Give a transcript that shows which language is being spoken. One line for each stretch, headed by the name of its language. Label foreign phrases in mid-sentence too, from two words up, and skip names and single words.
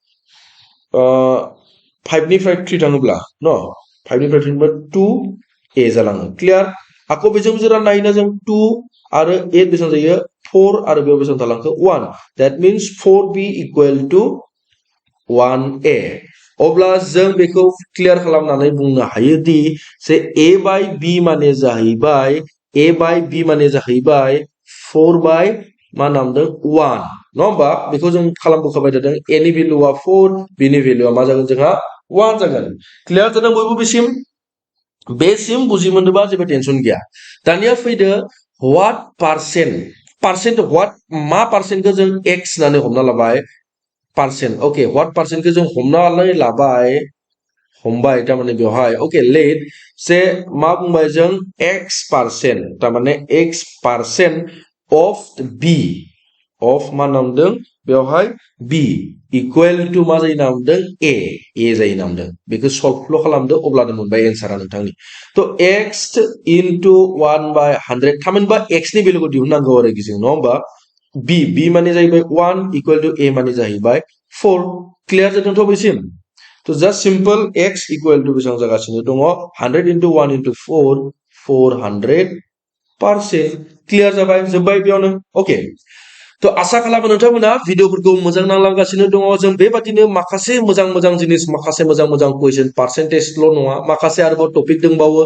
Bodo: 5 निफ्राय 3 थाङोब्ला न 5 निफ्राय 3 थाङोब्ला 2a जालाङो क्लियार आको बेजों जरा नायना जों 2 आरो 8 बेसेबां जायो 4 आरो बेयाव बेसेबां थालांखो 1
English: that means 4b equal to 1a
Bodo: अब्ला जों बेखौ क्लियार खालामनानै बुंनो हायो दि से a बाय b माने जाहैबाय 4 बाय मा नामदों 1 नङा होमबा बेखौ जों खालामबोखाबाय थादों a नि भेलुआ 4 b नि भेलुआ मा जागोन जोंहा 1 जागोन क्लियार जादों बयबो बेसिम बुजि मोनदोंबा जेबो टेनसन गैया दानिया फैदो
English: what percent what
Bodo: मा पार्सेन्टखौ जों x होननानै हमना लाबाय पार्सेन्ट ओके व्हाट पार्सेन्टखौ जों हमनानै हमबाय तारमाने बेवहाय
English: okay let say
Bodo: मा बुंबाय जों
English: x percent
Bodo: तारमाने
English: x percent of b of
Bodo: मा नामदों बेवहाय
English: b equal to
Bodo: मा जायो नामदों a जायो नामदों बेखौ सल्व खालामदो अब्लानो मोनबाय एन्सारा नोंथांनि तो
English: x into 1/100
Bodo: थामहिनबा x नि भेलुखौ दिहुननांगौ आरो जों नङा होमबा b माने जाहैबाय
English: 1 equal to a
Bodo: माने जाहैबाय 4 क्लियार जादोंथ' बेसिम तो
English: just simple x equal to
Bodo: बेसेबां जागासिनो दङ
English: 100 into 1 into 4
Bodo: 400% क्लियार जाबाय जोब्बाय बेयावनो ओके तो आशा खालामो नोंथांमोना भिडिअफोरखौ मोजां नांलांगासिनो दङ जों बेबादिनो माखासे मोजां मोजां जिनिस माखासे मोजां मोजां कुइसन पार्सेन्टेजल' नङा माखासे आरोबाव टपिक दंबावो